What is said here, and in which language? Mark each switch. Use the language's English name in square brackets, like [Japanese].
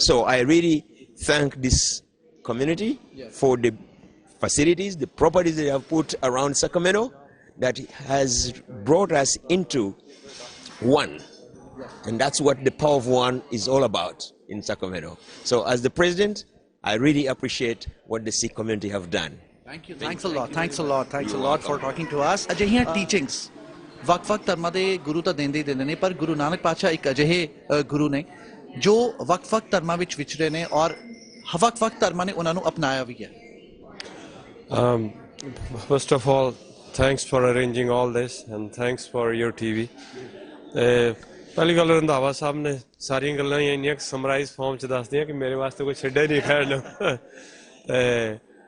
[English] So I really thank this community for the facilities, the properties they have put around Sacramento that has brought us into one. And that's what the Power of One is all about in Sacramento. So as the president, I really appreciate what the Sikh community have done. Thank you. Thanks a lot. Thanks a lot. Thanks a lot for talking to us. [Punjabi] ਅਜਿਹੀਆਂ teachings ਵੱਖ-ਵੱਖ ਧਰਮਾਂ ਦੇ ਗੁਰੂ ਤਾਂ ਦਿੰਦੇ ਹੀ ਦਿੰਦੇ ਨੇ, ਪਰ ਗੁਰੂ ਨਾਨਕ ਪਾਤਸ਼ਾਹ ਇੱਕ ਅਜਿਹੇ ਗੁਰੂ ਨੇ ਜੋ ਵੱਖ-ਵੱਖ ਧਰਮਾਂ ਵਿੱਚ ਵਿਚਰੇ ਨੇ ਔਰ ਵੱਖ-ਵੱਖ ਧਰਮਾਂ ਨੇ ਉਹਨਾਂ ਨੂੰ ਅਪਣਾਇਆ ਵੀ ਹੈ. [English] First of all, thanks for arranging all this and thanks for your TV. [Punjabi] ਪਹਿਲੀ ਗੱਲ ਰੰਧਾਵਾ ਸਾਹਿਬ ਨੇ ਸਾਰੀਆਂ ਗੱਲਾਂ ਹੀ ਇੰਨੀਆਂ ਸਮਰਾਈਜ਼ ਫਾਰਮ 'ਚ ਦੱਸਦੀਆਂ ਕਿ ਮੇਰੇ ਵਾਸਤੇ ਕੋਈ ਛੱਡਿਆ ਹੀ ਨਹੀਂ ਖੈਰ.